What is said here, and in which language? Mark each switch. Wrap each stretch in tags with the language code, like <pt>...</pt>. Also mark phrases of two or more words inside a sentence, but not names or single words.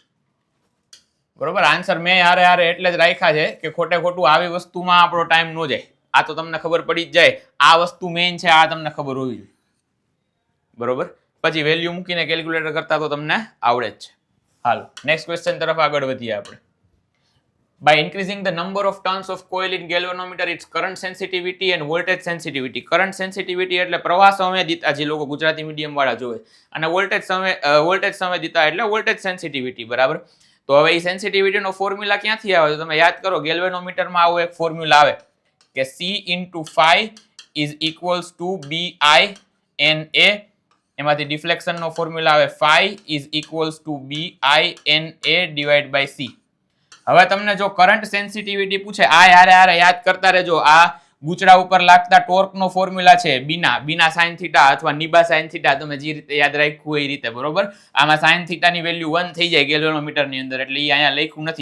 <gu>બરોબર, આન્સર મેં હારે એટલે જ રાખ્યા છે કે ખોટે ખોટું આવી વસ્તુમાં આપણો ટાઈમ ન જાય. આ તો તમને ખબર પડી જ જાય, આ વસ્તુ મેઇન છે, આ તમને ખબર હોવી જોઈએ. બરોબર, પછી વેલ્યુ મૂકીને કેલ્ક્યુલેટર કરતા તો તમને આવડે જ છે. હાલો</gu> <en>next question</en> <gu>તરફ આગળ વધીએ આપણે.</gu> <en>By increasing the number of turns of coil in galvanometer, its current sensitivity and voltage sensitivity. Current sensitivity</en> <gu>એટલે પ્રવાહ સંવેદિતા, જે લોકો ગુજરાતી મીડિયમ વાળા જોવે, અને વોલ્ટેજ સંવેદિતા એટલે</gu> <en>voltage sensitivity.</en> <gu>બરાબર, તો હવે એ</gu> <en>sensitivityનો formula</en> <gu>ક્યાંથી આવે? તમે યાદ કરો, ગેલ્વેનોમીટરમાં આવો એક ફોર્મ્યુલા આવે કે</gu> <en>C × phi is equals to BINA.</en> <gu>એમાંથી</gu> <en>deflectionનો formula</en> <gu>આવે</gu> <en>phi is equals to BINA divided by C.</en> <gu>હવે તમને જો</gu> <en>current sensitivity</en> <gu>પૂછે, આ હારે યાદ કરતા રહેજો. આ ગૂંચડા ઉપર લાગતા</gu> <en>torqueનો formula</en> <gu>છે</gu> <en>BINA sine theta</en> <gu>અથવા</gu> <en>NIBA sine theta,</en> <gu>તમે જે રીતે યાદ રાખ્યું એ રીતે. બરોબર, આમાં</gu> <en>sine thetaની value</en> <gu>1 થઈ જાય ગેલ્વેનોમીટરની અંદર, એટલે એ અહીંયા લખ્યું નથી.</gu>